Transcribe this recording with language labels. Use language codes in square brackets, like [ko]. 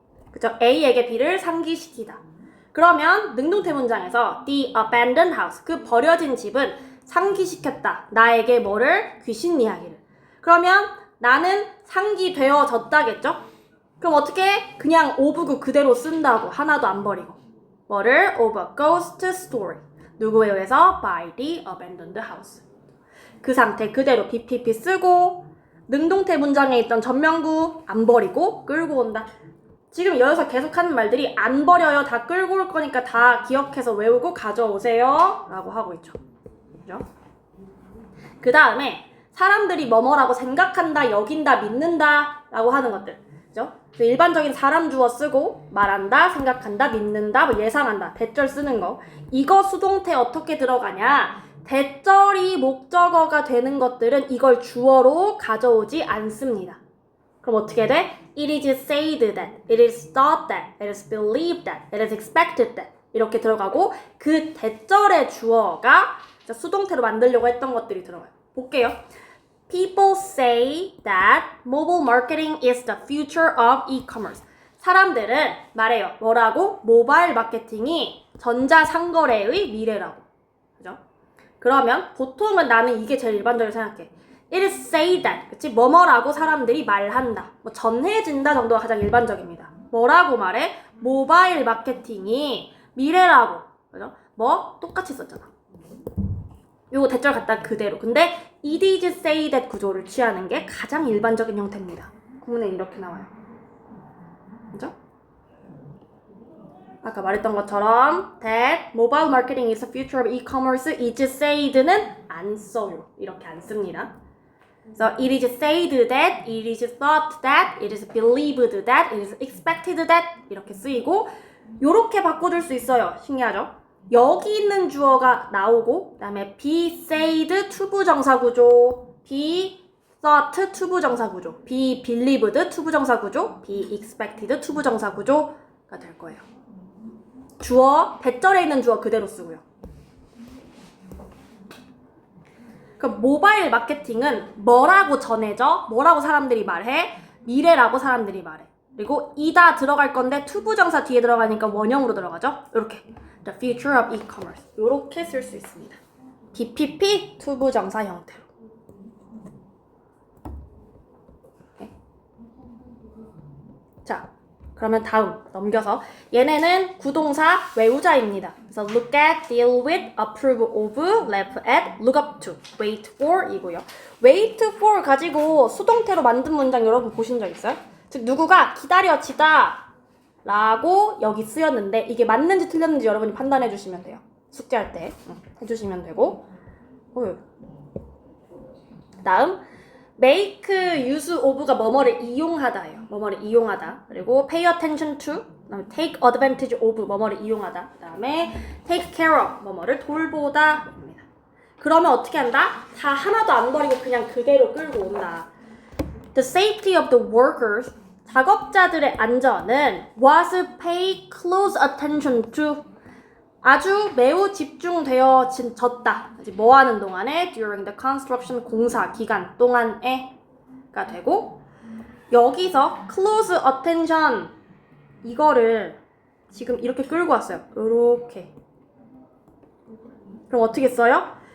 [ko] 그죠? A에게 B를 상기시키다. 그러면 능동태 문장에서 the abandoned house, 그 버려진 집은 상기시켰다. 나에게 뭐를? 귀신 이야기를. 그러면 나는 상기되어졌다겠죠? 그럼 어떻게? 그냥 of 그대로 쓴다고. 하나도 안 버리고. 뭐를? [en] of a ghost story. [ko] 누구에 의해서? [en] by the abandoned house. [ko] 그 상태 그대로 BPP 쓰고 능동태 문장에 있던 전명구 안 버리고 끌고 온다. 지금 여기서 계속하는 말들이 안 버려요. 다 끌고 올 거니까 다 기억해서 외우고 가져오세요. 라고 하고 있죠. 그죠? 그 다음에 사람들이 뭐뭐라고 생각한다, 여긴다, 믿는다 라고 하는 것들. 그죠? 일반적인 사람 주어 쓰고 말한다, 생각한다, 믿는다, 뭐 예상한다, 대절 쓰는 거. 이거 수동태 어떻게 들어가냐? 대절이 목적어가 되는 것들은 이걸 주어로 가져오지 않습니다. 그럼 어떻게 돼? [en] It is said that, it is thought that, it is believed that, it is expected that [ko] 이렇게 들어가고 그 대절의 주어가 수동태로 만들려고 했던 것들이 들어가요. 볼게요. [en] People say that mobile marketing is the future of e-commerce. [ko] 사람들은 말해요. 뭐라고? 모바일 마케팅이 전자상거래의 미래라고. 그죠? 그러면 보통은 나는 이게 제일 일반적으로 생각해. [en] It is say that. [ko] 그치? 뭐뭐라고 사람들이 말한다. 뭐 전해진다 정도가 가장 일반적입니다. 뭐라고 말해? 모바일 마케팅이 미래라고. 그죠? 뭐? 똑같이 썼잖아. 요거 대절 갖다 그대로. 근데 [en] it is say that [ko] 구조를 취하는 게 가장 일반적인 형태입니다. 구문에 이렇게 나와요. 그죠? 아까 말했던 것처럼 [en] that mobile marketing is the future of e-commerce is said는 [ko] 안 써요. 이렇게 안 씁니다. [en] So it is said that, it is thought that, it is believed that, it is expected that [ko] 이렇게 쓰이고 요렇게 바꿔줄 수 있어요. 신기하죠? 여기 있는 주어가 나오고 그 다음에 be said 투부정사 구조, be thought 투부정사 구조, be believed 투부정사 구조, be expected 투부정사 구조가 될 거예요. 주어, 대절에 있는 주어 그대로 쓰고요. 그럼 모바일 마케팅은 뭐라고 전해져? 뭐라고 사람들이 말해? 미래라고 사람들이 말해. 그리고 이다 들어갈 건데 투부정사 뒤에 들어가니까 원형으로 들어가죠? 이렇게 [en] The future of e-commerce [ko] 이렇게 쓸 수 있습니다. BPP 투부정사 형태로. 오케이. 자, 그러면 다음 넘겨서 얘네는 구동사 외우자입니다. [en] 그래서 look at, deal with, approve of, laugh at, look up to, wait for 이고요. [ko] wait for 가지고 수동태로 만든 문장 여러분 보신 적 있어요? 즉 누구가 기다려지다 라고 여기 쓰였는데 이게 맞는지 틀렸는지 여러분이 판단해 주시면 돼요. 숙제할 때 해주시면 되고. 다음 make use of가 뭐뭐를 이용하다예요. 뭐뭐를 이용하다. 그리고 pay attention to, 그다음에 take advantage of 뭐뭐를 이용하다. 그다음에 take care of 뭐뭐를 돌보다입니다. 그러면 어떻게 한다? 다 하나도 안 버리고 그냥 그대로 끌고 온다. [en] The safety of the workers, [ko] 작업자들의 안전은 [en] was pay close attention to, [ko] 아주 매우 집중되어졌다. 뭐 하는 동안에 [en] during the construction [ko] 공사 기간 동안에가 되고 여기서 close attention 이거를 지금 이렇게 끌고 왔어요. 이렇게. 그럼 어떻게 써요?